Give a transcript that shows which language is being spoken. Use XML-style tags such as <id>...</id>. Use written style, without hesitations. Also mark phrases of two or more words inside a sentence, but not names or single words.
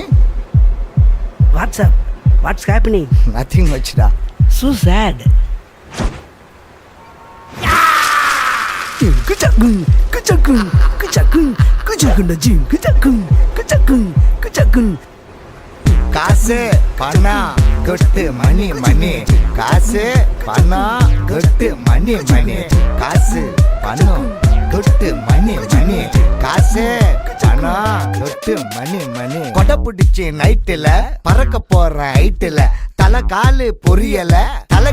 <en>what's up? What's happening? Nothing much da. So sad. Kuchakun, kuchakun, kuchakun, kuchakun, jim, kuchakun, kuchakun, kuchakun.</en> <ta>காசு பணம் கொட்டு மணி மணி காசு பணம் கொட்டு மணி மணி காசு பணம் கொட்டு மணி மணி காசு பணம் கொட்டு மணி மணி கொடை பிடிச்சி நைட்டுல பறக்க போற ஹைட்டுல தலை காலு பொரியல தலை</ta>